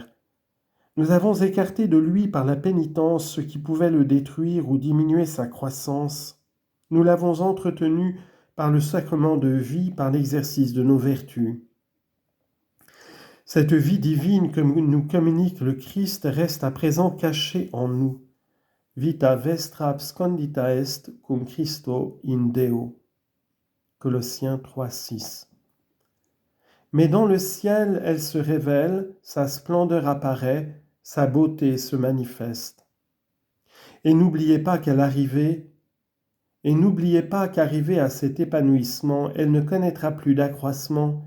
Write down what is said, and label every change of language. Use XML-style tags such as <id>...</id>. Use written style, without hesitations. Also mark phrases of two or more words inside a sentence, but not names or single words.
<fr>Nous avons écarté de lui par la pénitence ce qui pouvait le détruire ou diminuer sa croissance. Nous l'avons entretenu par le sacrement de vie, par l'exercice de nos vertus. Cette vie divine que nous communique le Christ reste à présent cachée en nous.</fr> <la>Vita vestra abscondita est cum Christo in Deo.</la> <fr>Colossiens 3, 6. Mais dans le ciel, elle se révèle, sa splendeur apparaît, sa beauté se manifeste. Et n'oubliez pas qu'arrivée à cet épanouissement, elle ne connaîtra plus d'accroissement.</fr>